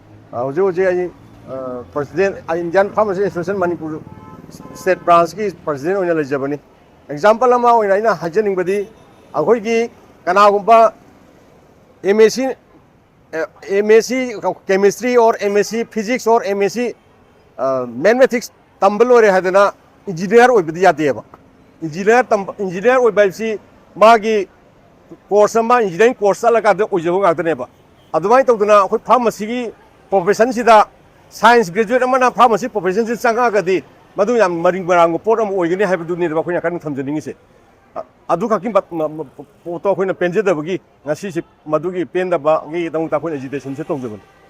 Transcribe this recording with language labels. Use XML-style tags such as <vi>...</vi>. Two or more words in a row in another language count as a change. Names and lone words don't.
<mni>ꯍꯧꯖꯤꯛ ꯍꯧꯖꯤꯛ ꯑꯩ ꯄ꯭ꯔꯁꯤꯗꯦꯟ ꯏꯟꯗꯤꯌꯥꯟ ꯐꯥꯔꯃꯥꯁꯤ ꯑꯦꯁꯣꯁꯤꯌꯦꯁꯟ ꯃꯅꯤꯄꯨꯔ</mni> <en>state branch</en> <mni>ꯄ꯭ꯔꯁꯤꯗꯦꯟ ꯑꯣꯏꯅ ꯂꯩꯖꯕꯅꯤ ꯑꯦꯛꯖꯥꯝꯄꯜ ꯑꯃ ꯑꯣꯏꯅ ꯑꯩꯅ ꯍꯥꯏꯖꯅꯤꯡꯕꯗꯤ ꯑꯩꯈꯣꯏꯒꯤ ꯀꯅꯥꯒꯨꯝꯕ</mni> <en>MSc chemistry</en> <mni>or</mni> <en>MSc physics or MSc mathematics</en> <mni>tamba lore hadana engineer oibadi yadeeba engineer oiba si magi course ama</mni> <en>engineering course</en> <mni>alaga de oijabo ngakdaneba adumai tawduna akhoi pharmacy gi profession sida</mni> <en>science graduate</en> <mni>amana</mni> <en>pharmacy profession</en> <mni>si changa gadi madu yam maring barang pot am oigani haibadu ni ba khoina kan thamjaningi se adu khaki poto khoina penjedabagi ngasi si madugi pendabagi dangta khoina agitation se tawjaban</mni>